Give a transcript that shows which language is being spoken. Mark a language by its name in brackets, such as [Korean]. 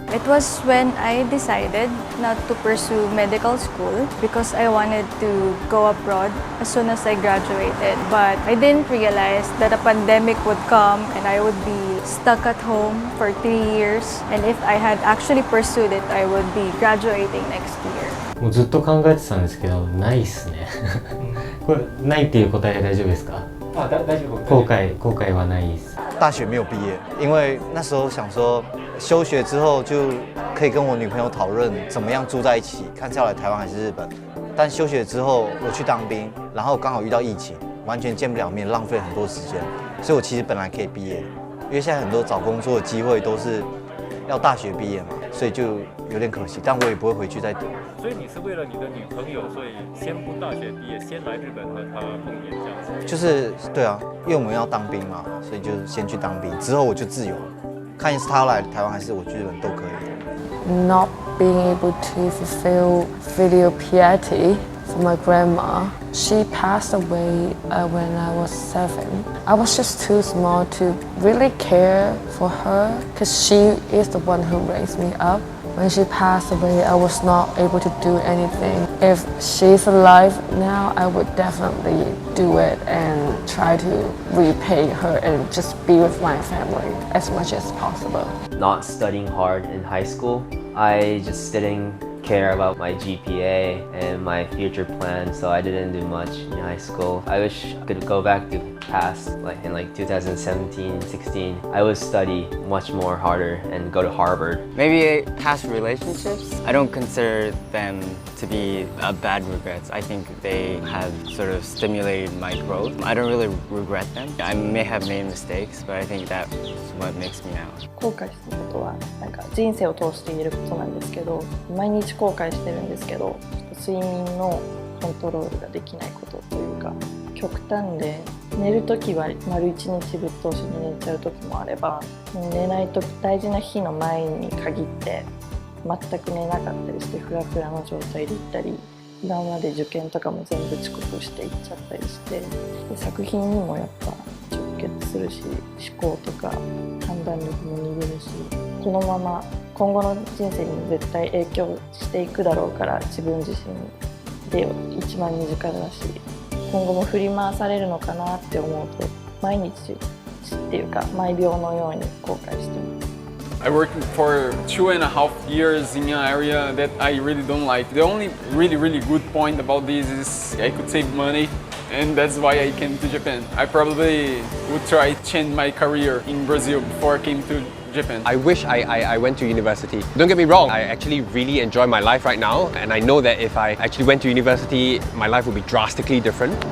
[English] It was when I decided not to pursue medical school because I wanted to go abroad as soon as I graduated. But I didn't realize that a pandemic would come and I would be stuck at home for 3 years. And if I had actually pursued it, I would be graduating next year. [Japanese] もうずっと考えてたんですけど、ないっすね。これないっていう答え大丈夫ですか？大丈夫。後悔はないです。 [Chinese] 大学没有毕业，因为那时候想说休学之后就可以跟我女朋友讨论怎么样住在一起，看是要来台湾还是日本。但休学之后我去当兵，然后刚好遇到疫情，完全见不了面，浪费很多时间。所以我其实本来可以毕业的，因为现在很多找工作的机会都是要大学毕业嘛，所以就有点可惜。但我也不会回去再读。所以你是为了你的女朋友，所以先不大学毕业，先来日本和她碰面这样子。就是对啊，因为我们要当兵嘛，所以就先去当兵，之后我就自由了。看是他来台湾还是我去日本都可以。 [English] Not being able to fulfill filial piety for my grandma. She passed away when I was 7. I was just too small to really care for her because she is the one who raised me up. When she passed away, I was not able to do anything. If she's alive now, I would definitely do it and try to repay her and just be with my family as much as possible. Not studying hard in high school, I just didn't care about my GPA and my future plans, so I didn't do much in high school. I wish I could go back to past, like in 2017, 16. I would study much more harder and go to Harvard. Maybe past relationships, I don't consider them to be bad regrets. I think they have sort of stimulated my growth. I don't really regret them. I may have made mistakes, but I think that's what makes me now. [Japanese] 後悔したことはなんか人生を通して言えることなんですけど、毎日後悔してるんですけど、睡眠のコントロールができないことというか、極端で寝るときは丸一日ぶっ通しに寝ちゃうときもあれば、寝ないと大事な日の前に限って全く寝なかったりしてフラフラの状態でいったり、今まで受験とかも全部遅刻していっちゃったりして、で作品にもやっぱ直結するし、思考とか判断力も鈍るし、このまま今後の人生にも絶対影響していくだろうから、自分自身で一番身近だし、今後も振り回されるのかなって思うと、毎日っていうか毎秒のように後悔してます。 [English] I worked for 2.5 years in an area that I really don't like. The only really good point about this is I could save money, and that's why I came to Japan. I probably would try to change my career in Brazil before I came to Japan. I wish I went to university. Don't get me wrong, I actually really enjoy my life right now, and I know that if I actually went to university, my life would be drastically different.